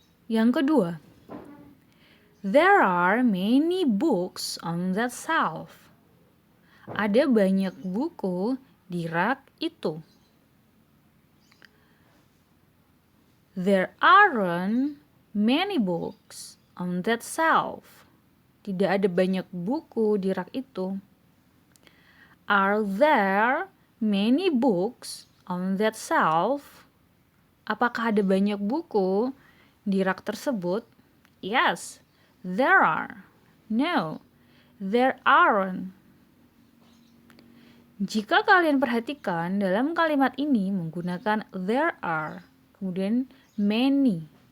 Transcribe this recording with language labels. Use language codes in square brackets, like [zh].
[id] Yang kedua, [en] there are many books on that shelf. [id] Ada banyak buku di rak itu. [en] There aren't many books on that shelf. [id] Tidak ada banyak buku di rak itu. [en] Are there many books on that shelf? [id] Apakah ada banyak buku di rak tersebut? [en] Yes, there are. No, there aren't. [id] Jika kalian perhatikan dalam kalimat ini menggunakan there are, kemudian many.